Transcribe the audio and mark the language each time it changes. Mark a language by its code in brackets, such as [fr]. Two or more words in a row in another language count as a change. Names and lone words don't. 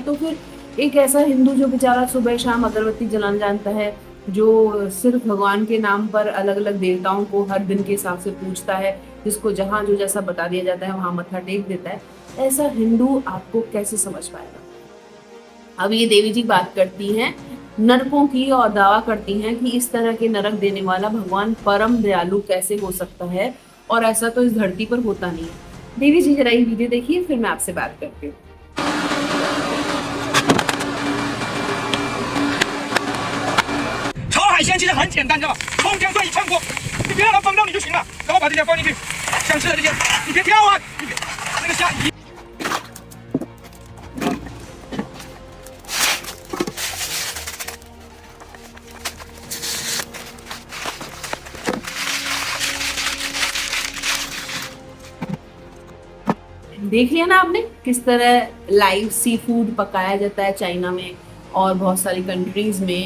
[hi] तो फिर एक ऐसा हिंदू जो बेचारा सुबह शाम अगरबत्ती जलाना जानता है, जो सिर्फ भगवान के नाम पर अलग अलग देवताओं को हर दिन के हिसाब से पूछता है, जिसको जहाँ जो जैसा बता दिया जाता है वहाँ मत्था टेक देता है, ऐसा हिंदू आपको कैसे समझ पाएगा? अब ये देवी जी बात करती हैं नरकों की और दावा करती हैं कि इस तरह के नरक देने वाला भगवान परम दयालु कैसे हो सकता है, और ऐसा तो इस धरती पर होता नहीं है। देवी जी, जरा ये वीडियो देखिए, फिर मैं आपसे बात करती हूँ। [zh] 炒海鲜其实很简单，知道吧？葱姜蒜一炝锅，你别让它崩掉你就行了，然后把这些放进去，想吃的这些，你别挑啊，你别那个虾一。 [hi] देख लिया ना आपने किस तरह [en] live seafood [hi] पकाया जाता है चाइना में और बहुत सारी कंट्रीज में।